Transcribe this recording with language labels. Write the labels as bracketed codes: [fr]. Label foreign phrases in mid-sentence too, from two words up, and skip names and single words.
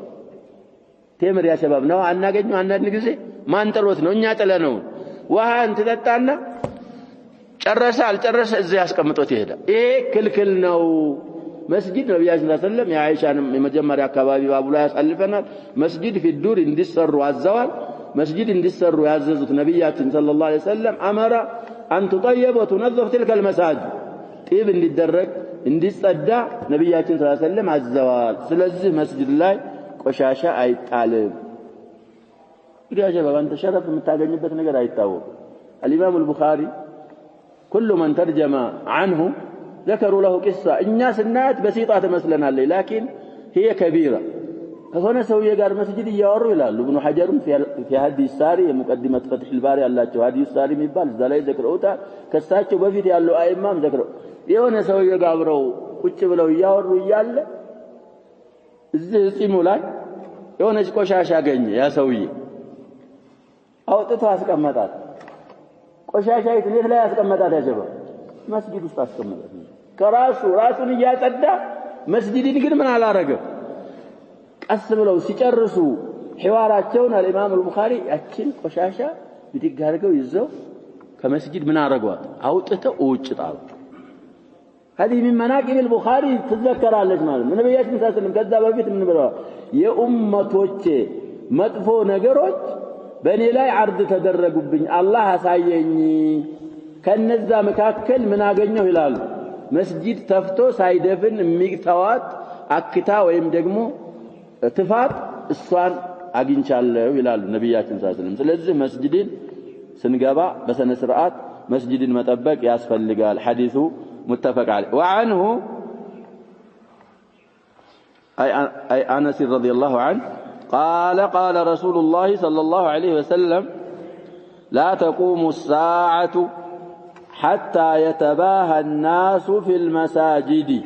[am] ቴምር [ar] يا شباب [am] ነው አናገኘው አንዳንድ ጊዜ ማንጠሎት ነው እኛ ጥለነው ውሃ እንትጠጣና ጨረሰ አልጨረሰ እዚህ ያስቀምጦት ይሄዳል ይሄ ክልክል ነው መስጂድ ነብያችን [ar] صلى الله عليه وسلم [am] የአይሻንም የመጀመሪያ አካባቢ ባቡ ላይ ያሳልፈናል መስጂድ ፊዱር እንዲሰሩ አዘዋል መስጂድ እንዲሰሩ ያዘዙት ነብያችን [ar] صلى الله عليه وسلم أمر أن تطيب وتنظف تلك المساجد [am] ጢብ እንዲደረግ እንዲጸዳ ነብያችን [ar] صلى الله عليه وسلم [am] አዘዋል ስለዚህ መስጂድ ላይ ቆሻሻ አይጣልም ይያጀ ባንተ ሸረፍ የምታገኝበት ነገር አይታወቅ [ar] الامام البخاري كل من ترجم عنه ذكروا له قصه الناس النات بسيطه تمثلنا لي لكن هي كبيره هنا سويه قال مسجد يوروا ይላሉ ابن حجر في هدي الساري مقدمه فتح الباري ያላቸው هدي الساري [am] የሚባል እዛ ላይ ዘክረውታል ከሳቸው በፊት ያለው አይማም ዘክረው የሆነ ሰውዬ ጋብረው ቁጭ ብለው ያወሩ ይያለ እዚህ ጺሙ ላይ የሆነች ቆሻሻ አገኘ ያ ሰውዬ አውጥቶ አስቀመጣት ቆሻሻይት እንዴት ላይ አስቀመጣት ያጀባ መስጊድ ውስጥ አስቀመጣት ራሱን እያጸዳ መስጊድን ግን ምን አላረገም ቀስ ብለው ሲጨርሱ ሒዋራቸውን [ar] الامام البخاري [am] ያችን ቆሻሻ ብድግ አድርገው ይዘው ከመስጊድ ምን አረጋዋት አውጥተው ውጭ ጣሉ [ar] هذه من مناقب البخاري تذكرالك [am] ማለት ነው ነብያችን ሰለላሁ ከዛ በፊት ምን ብለዋል የኡመቶቼ መጥፎ ነገሮች በእኔ ላይ አርድ ተደረጉብኝ አላህ አሳየኝ ከነዛ መካከል ምን አገኘው ይላሉ መስጂድ ተፍቶ ሳይደፍን የሚተዋት አክታ ወይም ደግሞ ትፋት እሷን አግኝቻለሁ ይላሉ ነብያችን [ar] صلى الله عليه وسلم [am] ስለዚህ መስጂድን ስንገባ በሰነ ስርዓት መስጂድን መጠበቅ ያስፈልጋል ሐዲሱ [ar] متفق عليه وعنه أي أنس رضي الله عنه قال رسول الله صلى الله عليه وسلم لا تقوم الساعة حتى يتباهى الناس في المساجد